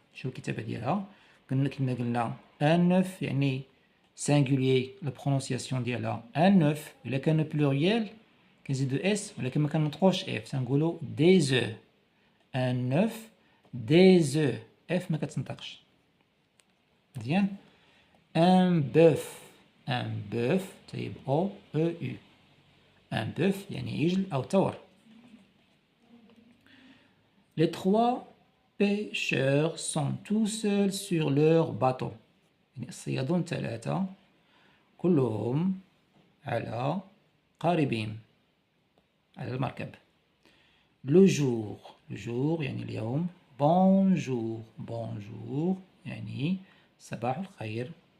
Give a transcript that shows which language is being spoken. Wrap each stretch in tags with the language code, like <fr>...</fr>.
<ar>شو الكتابة ديالها؟ كما قلنا</ar> <fr>un neuf</fr> <ar>يعني</ar> <fr>singulier la prononciation</fr> <ar>ديالها</ar> <fr>un œuf.</fr> <ar>إلا كان pluriel كنزيدو اس ولكن ما كنطقوش اف تنقولو</ar> <fr>des œufs. un œuf des œufs</fr> <ar>اف ما كتنطقش مزيان.</ar> <fr>un bœuf</fr> <ar>طيب او او يو.</ar> <fr>un bœuf</fr> <ar>يعني عجل او تور.</ar> <fr>les trois pêcheurs sont tout seuls sur leur bateau.</fr> <ar>يعني الصيادون الثلاثة كلهم على قاربين على المركب. لو جور يعني اليوم. بونجور يعني صباح الخير.</ar>